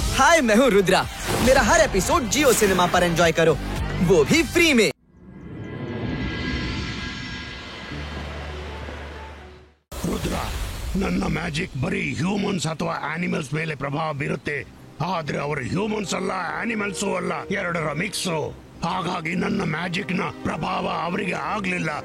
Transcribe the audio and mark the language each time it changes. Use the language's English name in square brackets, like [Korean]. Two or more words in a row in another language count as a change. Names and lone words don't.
[Hindi] हाय, मैं हूँ रुद्रा। मेरा हर एपिसोड जियो सिनेमा पर एंजॉय करो, वो भी फ्री में। [Kannada] ರುದ್ರ, ನನ್ನ ಮ್ಯಾಜಿಕ್ ಬರೀ ಹ್ಯೂಮನ್ಸ್ ಅಥವಾ ಆನಿಮಲ್ಸ್ ಮೇಲೆ ಪ್ರಭಾವ ಬೀರುತ್ತೆ. ಆದ್ರೆ ಅವರು ಹ್ಯೂಮನ್ಸ್ ಅಲ್ಲ, ಆನಿಮಲ್ಸು ಅಲ್ಲ, ಎರಡರ ಮಿಕ್ಸು. ಹಾಗಾಗಿ ನನ್ನ ಮ್ಯಾಜಿಕ್ ನ ಪ್ರಭಾವ ಅವರಿಗೆ ಆಗ್ಲಿಲ್ಲ.